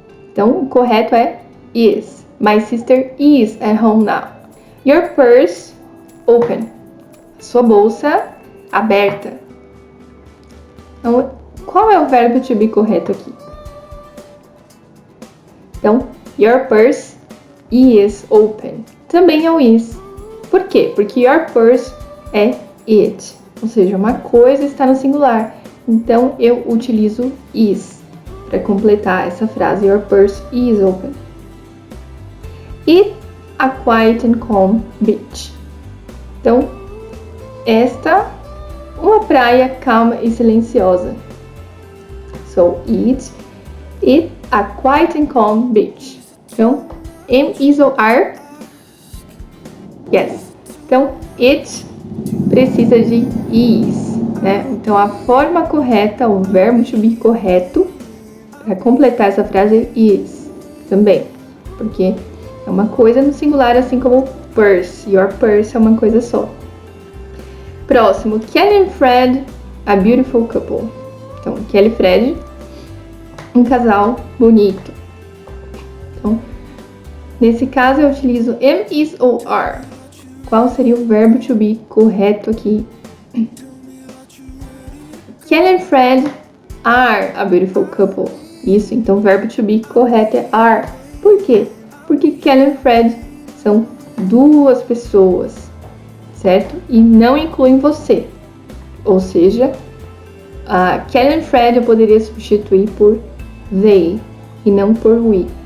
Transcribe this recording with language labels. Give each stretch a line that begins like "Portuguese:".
Portuguese: Então, o correto é is.
English: My sister is at home now. Your purse open.
Portuguese: Sua bolsa aberta. Então, qual é o verbo to be correto aqui?
English: Então, your purse is open.
Portuguese: Também é o is. Por quê? Porque your purse é it. Ou seja, uma coisa está no singular. Então, eu utilizo is para completar essa frase.
English: Your purse is open. It a quiet and calm beach.
Portuguese: Então, esta, uma praia calma e silenciosa.
English: So, it a quiet and calm beach.
Portuguese: Então, am, is ou are? Yes. Então, it precisa de is, né? Então, a forma correta, o verbo to be correto, para completar essa frase é is, também. Porque é uma coisa no singular, assim como purse. Your purse é uma coisa só. Próximo, Kelly and Fred,
English: a beautiful couple.
Portuguese: Então, Kelly e Fred, um casal bonito. Então, nesse caso eu utilizo am, is ou are. Qual seria o verbo to be correto aqui?
English: Kelly and Fred are a beautiful couple.
Portuguese: Isso, então o verbo to be correto é are. Por quê? Porque Kelly e Fred são duas pessoas, certo? E não incluem você. Ou seja, Kelly e Fred eu poderia substituir por they e não por we.